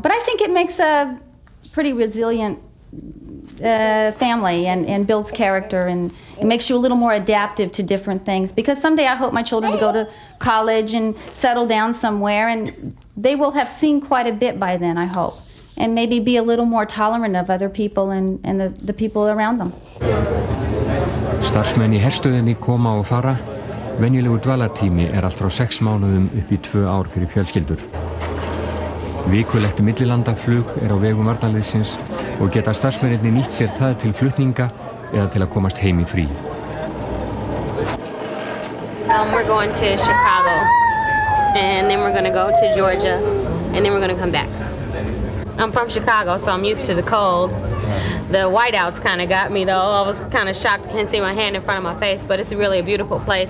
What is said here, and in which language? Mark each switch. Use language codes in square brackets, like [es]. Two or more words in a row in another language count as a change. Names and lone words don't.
[en] But I think it makes a pretty resilient family and builds character, and it makes you a little more adaptive to different things, because someday I hope my children will go to college and settle down somewhere, and they will have seen quite a bit by then, I hope, and maybe be a little more tolerant of other people and the people around them. [is] Starfsmenn í herstöðinni koma og fara. Venjulegur dvalartími allt frá 6 mánuðum upp í 2 ár fyrir fjölskyldur. Vikulegt millilandaflug á vegum varnarliðsins og geta starfsmennirnir nýtt sér það til flutninga eða til að komast heim í frí. [en] We're going to Chicago, and then we're going to go to Georgia, and then we're going to come back. I'm from Chicago, so I'm used to the cold. The whiteouts kind of got me, though. I was kind of shocked I can't see my hand in front of my face, but it's really a beautiful place.